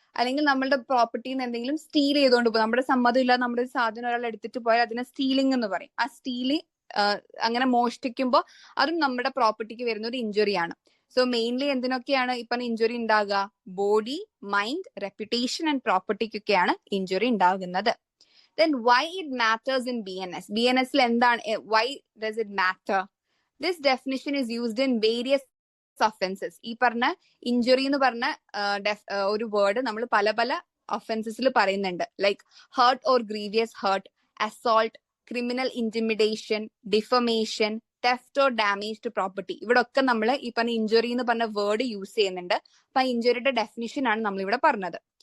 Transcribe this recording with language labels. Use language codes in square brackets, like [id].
[ml] അല്ലെങ്കിൽ നമ്മളുടെ പ്രോപ്പർട്ടിന്ന് എന്തെങ്കിലും സ്റ്റീൽ ചെയ്തുകൊണ്ട് പോകും, നമ്മുടെ സമ്മതം ഇല്ലാതെ നമ്മുടെ ഒരു സാധനം ഒരാൾ എടുത്തിട്ട് പോയാൽ അതിനെ സ്റ്റീലിംഗ് എന്ന് പറയും. ആ സ്റ്റീല് അങ്ങനെ മോഷ്ടിക്കുമ്പോൾ അതും നമ്മുടെ പ്രോപ്പർട്ടിക്ക് വരുന്ന ഒരു ഇഞ്ചുറിയാണ്. സോ മെയിൻലി എന്തിനൊക്കെയാണ് ഇപ്പൊ ഇഞ്ചുറി ഉണ്ടാകുക? Body, mind, reputation and പ്രോപ്പർട്ടിക്കൊക്കെയാണ് injury ഉണ്ടാകുന്നത്. [en] Then why it matters in BNS? [ml] BNS എന്താണ്? [en] Why does it matter? This definition is used in various offenses. [ml] ഈ പറഞ്ഞ ഇഞ്ചുറി എന്ന് പറഞ്ഞ ഒരു വേർഡ് നമ്മൾ പല പല ഒഫൻസസിൽ പറയുന്നുണ്ട്. [en] Like hurt or grievous hurt, assault, criminal intimidation, defamation, theft or damage to property. [ml] ഇവിടെ ഒക്കെ നമ്മൾ ഈ പറഞ്ഞ ഇഞ്ചുറി എന്ന് പറഞ്ഞ വേർഡ് യൂസ് ചെയ്യുന്നുണ്ട്. അപ്പൊ ആ ഇഞ്ചുറിയുടെ ഡെഫിനിഷൻ ആണ് നമ്മൾ ഇവിടെ പറഞ്ഞത്.